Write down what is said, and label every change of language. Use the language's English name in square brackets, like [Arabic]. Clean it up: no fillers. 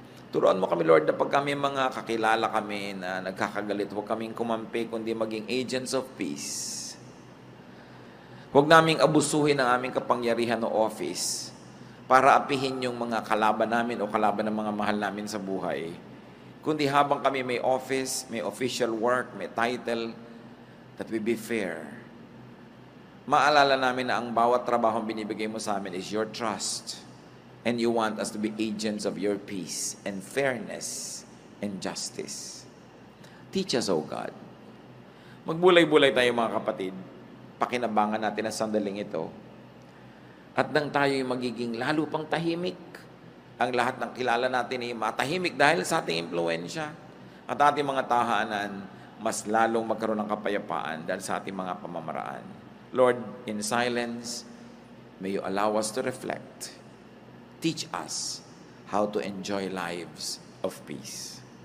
[Filipino] Turuan mo kami, Lord, na pag kami mga kakilala kami na nagkakagalit, huwag kaming kumampi, kundi maging [English] agents of peace. [Filipino] Huwag naming abusuhin ang aming kapangyarihan o office para apihin yung mga kalaban namin o kalaban ng mga mahal namin sa buhay. Kundi habang kami may office, may official work, may title, [English] that we be fair. [Filipino] Maalala namin na ang bawat trabahong binibigay mo sa amin [English] is your trust. And you want us to be agents of your peace and fairness and justice. Teach us, O God. [Filipino] Magbulay-bulay tayo, mga kapatid. Pakinabangan natin ang sandaling ito. At nang tayo'y magiging lalo pang tahimik, ang lahat ng kilala natin ay matahimik dahil sa ating impluensya. At ating mga tahanan, mas lalong magkaroon ng kapayapaan dahil sa ating mga pamamaraan. [English] Lord, in silence, may you allow us to reflect. Teach us how to enjoy lives of peace.